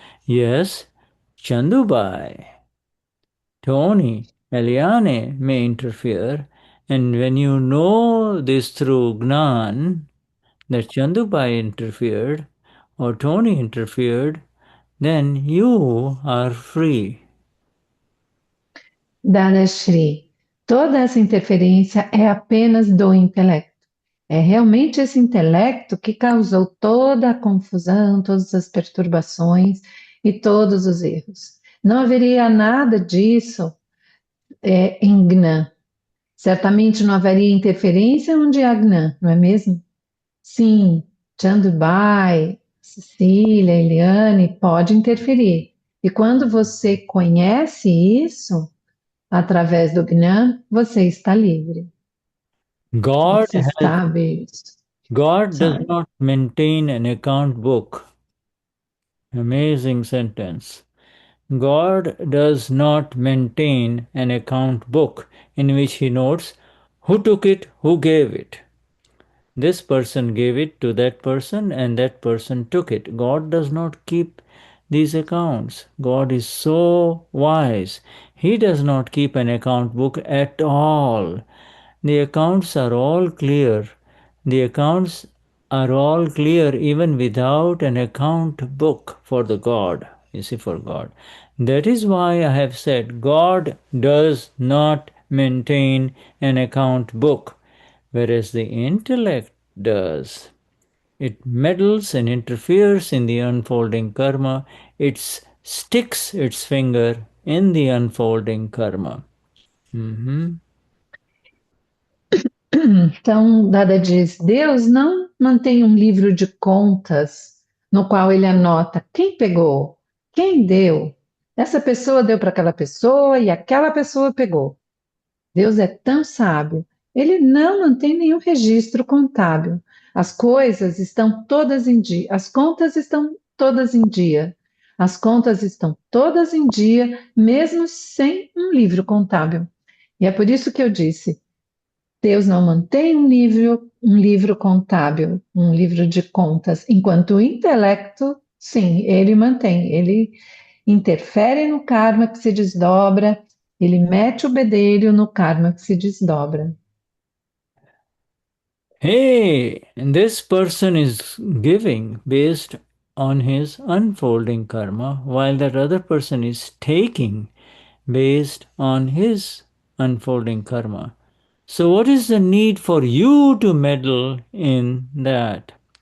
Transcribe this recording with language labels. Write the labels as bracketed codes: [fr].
[en] Yes, Chandubai, Tony, Eliane may interfere, and when you know this through Gnan, that Chandubai interfered or Tony interfered, then you are free. [pt] Dada Shri, toda essa interferência é apenas do intelecto. É realmente esse intelecto que causou toda a confusão, todas as perturbações e todos os erros. Não haveria nada disso em Gnan. Certamente não haveria interferência onde há Gnan, não é mesmo? Sim, Chandubai, Cecília, Eliane, pode interferir. E quando você conhece isso, através do Gnan, você está livre. [en] God [pt] Você sabe isso. [en] God does not maintain an account book. Amazing sentence. God does not maintain an account book in which he notes who took it, who gave it. This person gave it to that person and that person took it. God does not keep these accounts. God is so wise. He does not keep an account book at all. The accounts are all clear. The accounts are all clear even without an account book for the God. You see, for God. That is why I have said God does not maintain an account book, whereas the intellect does. It meddles and interferes in the unfolding karma. It sticks its finger in the unfolding karma. [pt] Então, Dada diz: Deus não mantém um livro de contas no qual ele anota quem pegou, quem deu, Essa pessoa deu para aquela pessoa e aquela pessoa pegou. Deus é tão sábio, ele não mantém nenhum registro contábil. As coisas estão todas em dia, as contas estão todas em dia. As contas estão todas em dia, mesmo sem um livro contábil. E é por isso que eu disse: Deus não mantém um livro contábil, um livro de contas, enquanto o intelecto, sim, ele mantém, ele interfere no karma que se desdobra, ele mete o bedelho no karma que se desdobra. [en] Hey, this person is giving based on his unfolding karma, while that other person is taking based on his unfolding karma. So, what is the need for you to meddle in that?